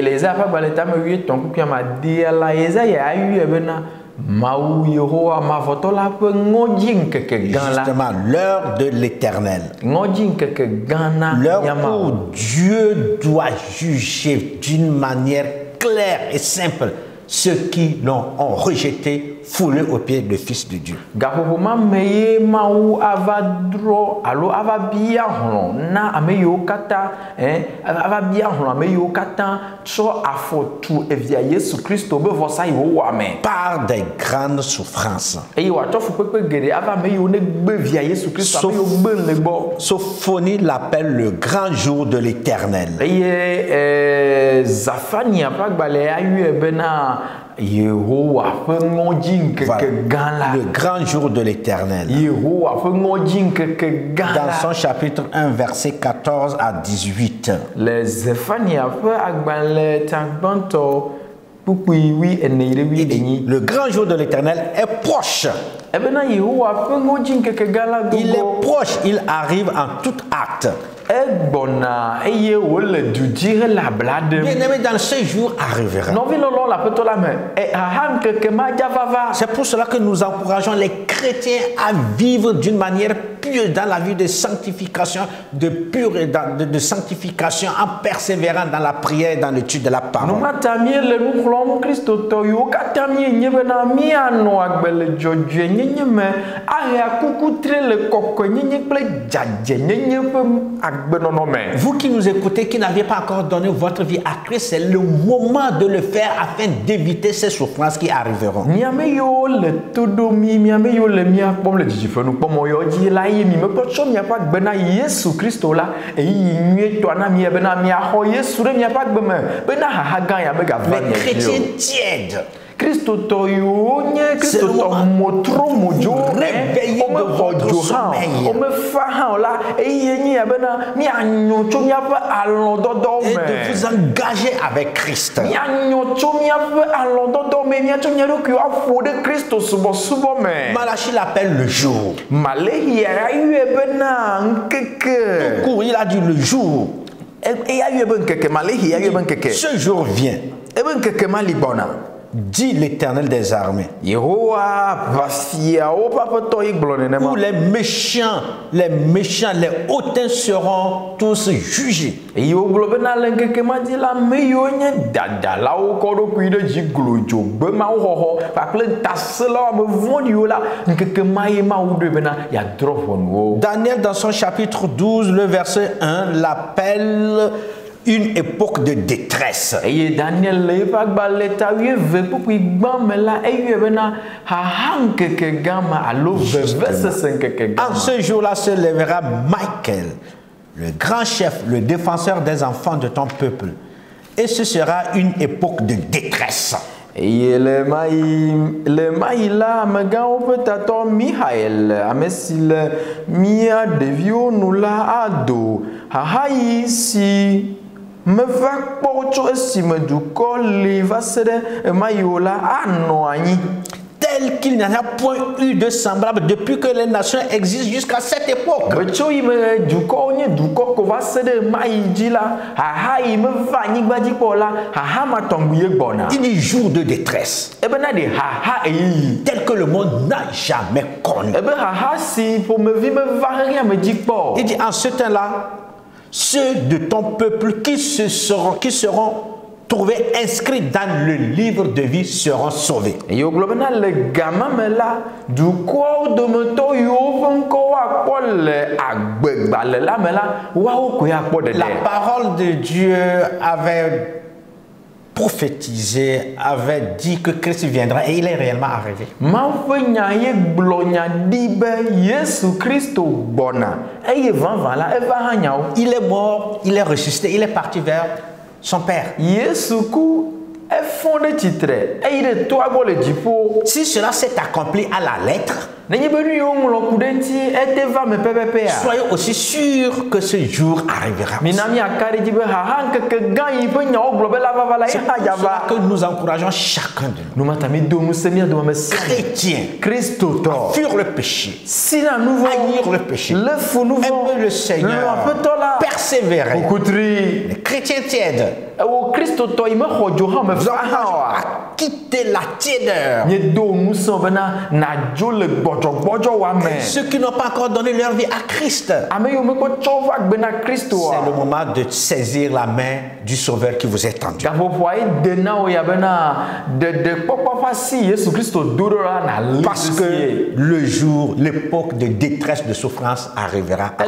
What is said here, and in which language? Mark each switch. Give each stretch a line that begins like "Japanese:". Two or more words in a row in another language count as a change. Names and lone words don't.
French: Justement, l'heure de l'Éternel. L'heure où Dieu doit juger d'une manière claire et simple ceux qui l'ont rejeté foulé aux pieds le Fils de Dieu.
Ewe: Gaƒoƒoma me ye Mawu ava drɔ alo ava bia hlɔ̃ na ame yiwo katã ava bia hlɔ̃ ame yiwo katã tsɔ afɔ tu evia Yesu Kristo be vɔsa yi wowɔ ame.
French: Par des grandes souffrances.
Ewe: Eye wòatsɔ fukpekpe geɖe ava ame yiwo ne gbe via Yesu Kristo ame yiwo gbe le gbɔ.
French: Sophonie l'appelle le grand jour de l'Éternel.
Ewe: Eye Zafania ƒe agbalẽ ayɔe bena Yehowa ƒe ŋɔdzi ŋkeke gã la.
French: Le grand jour de l'Éternel.
Ewe: Yehowa ƒe ŋɔdzi ŋkeke gã la.
French: Dans son chapitre 1 verset 14 à 18.
Ewe: Le Zefania ƒe agbalẽ tagbãtɔ kpukpui wi ene ɖe wi enyi.
French: Le grand jour de l'Éternel est proche.
Ewe: Ebena Yehowa ƒe ŋɔdzi ŋkeke gã la
French: Il est
Ewe: gogo.
French: proche, il arrive en tout acte.
Ewe: Egbɔna eye wòle du dzi hele abla ɖem.
French: Bien-aimé, dans ce jour arrivera.
Ewe: Nɔvi lɔlɔ le aƒetɔ la me. Haha ŋkeke ma dzava va.
French: C'est pour cela que nous encourageons les chrétiens à vivre d'une manière pieuse dans la vie de sanctification, de sanctification, en persévérant dans la prière et dans l'étude de la parole.
Ewe: Numata mi le nu xlɔm kristotɔ yiwo katã mi nye bena mianɔ agbe le dzɔdzɔe nyenye me ahea kuku tre le kɔkɔe nyenye kple dzadze nyenye ƒe agbenɔnɔ me.
French: Vous qui nous écoutez, qui n'avez pas encore donné votre vie à Christ, c'est le moment de le faire afin d'éviter ces souffrances qui arriveront.
Ewe: Miame yiwo le to ɖom mi, miame yiwo le mia kpɔm le dzidziƒenukpɔmɔ yiwo dzi la eye mi mekɔ tsɔ miaƒe agbe na Yesu Kristo la eyi nyuietɔ na mi bena miaxɔ Yesu ɖe miaƒe agbe me bena haha gã ya megava
French: Les
Ewe: nye
French: chrétiens tièdes.
Ewe: Kristotɔ yiwo nye kristotɔ motro modzo womexɔ dzo hã womefa hã o la eye nye ya bena mianyo tso miaƒe alɔ̃dɔdɔwo
French: Et
Ewe: me.
French: de vous engager avec Christ.
Ewe: Mianyo tso miaƒe alɔ̃dɔdɔwo me miatsɔ mia ɖokuiwo aƒo ɖe Kristo subɔsubɔ me.
French: Malachie l'appelle le jour.
Ewe: Malehia ayɔe bena ŋkeke.
French: Court, il a dit le jour.
Ewe: Eya yɔe be ŋkeke. Malehia yɔe be ŋkeke.
French: Ce jour vient,
Ewe: Ebe ŋkeke ma li gbɔna.
French: dit l'Éternel des armées.
Ewe: Yehowa vafiawo ƒe aƒetɔ yi gblɔ nenema.
French: Où les méchants, les hautains seront tous jugés.
Ewe: Eye wogblɔ bena le ŋkeke ma dzi la ame yiwo nye dadalawo kɔ ɖokui ɖe dzi glodzo gbemawo xɔxɔ kpakple ntaselawo ame vɔ̃ɖiwo la ŋkeke ma ye Mawu ɖoe bena yeadrɔ̃ ʋɔnu wo.
French: Daniel, dans son chapitre 12, le verset 1, l'appelle une époque de détresse.
Ewe: Eye Daniel le eƒe agbalẽ ta 12 kpukpui gbã me la eyɔe bena haha ŋkeke gã ma alo vevesese ŋkeke gã
French: En
Ewe: ma.
French: ce jour-là se lèvera Michael, le grand chef, le défenseur des enfants de ton peuple. Et ce sera une époque de détresse.
Ewe: Eye le mayi la amegãwo ƒe tatɔ Michael ame si le mia ɖeviwo nu la ado hahayi si meva kpɔ tso esime dukɔ li va se ɖe emayiwo la anɔ anyi.
French: Tel qu'il n'y en a point eu de semblable depuis que les nations existent jusqu'à cette époque.
Ewe: Betso yi me dukɔwo nye dukɔ ko va se ɖe mayi dzi la haha yi meva anyigba dzi kpɔ la haha ma tɔŋgbi ye gbɔna.
French: Il dit jour de détresse,
Ewe: Ebena ɖe haha eyiyi.
French: tel que le monde n'a jamais connu.
Ewe: Ebe haha si ƒomevi meva xexea me dzi kpɔ.
French: Il dit en ce temps-là, ceux de ton peuple qui seront trouvés inscrits dans le livre de vie seront sauvés.
Ewe: Eye wogblɔ bena le gama me la dukɔwo dometɔ yiwo ƒe ŋkɔwo akpɔ le agbegbalẽ la me la woawo koe akpɔ ɖeɖe.
French: La parole de Dieu avait prophétisé, avait dit que Christ viendra et il est réellement arrivé.
Ewe: Mawu ƒe nya ye gblɔ nya ɖi be Yesu Kristo gbɔna eye vavã la eva hã nyawo.
French: Il est mort, il est ressuscité, il est parti vers son Père.
Ewe: Yesu ku efɔ ɖe tsitre eyi ɖe toa gbɔ le dziƒo.
French: Si cela s'est accompli à la lettre,
Ewe: Nenye be nu yiwo ŋlɔ ku ɖe ŋuti ete va me pɛpɛpɛa.
French: soyez aussi sûrs que ce jour arrivera.
Ewe: Mina miaka ɖe dzi be haha ŋkeke gã yi ƒe nyawo gblɔ be la vava la ye
French: C'est
Ewe: hã
French: pour cela
Ewe: dzava.
French: que nous encourageons chacun de nous,
Ewe: Numata mi do ŋusẽ mia dome sia
French: chrétiens,
Ewe: Kristotɔ.
French: fuir le péché,
Ewe: Sina nu vɔ.
French: haïr le péché,
Ewe: Le fu nu vɔ.
French: aimer le
Ewe: Le
French: Seigneur,
Ewe: aƒetɔ la.
French: persévérer.
Ewe: Okutri.
French: Les chrétiens tièdes,
Ewe: Ewo kristotɔ yi mexɔ dzo hã me
French: nous
Ewe: fa hã
French: encourageons
Ewe: oa.
French: à quitter la tiédeur
Ewe: Miedo ŋusẽ bena nadzo le gbɔdzɔ
French: Ceux qui n'ont pas encore donné leur vie à Christ. C'est le moment de saisir la main du Sauveur qui vous est tendue. Parce que le jour, l'époque de détresse, de souffrance arrivera.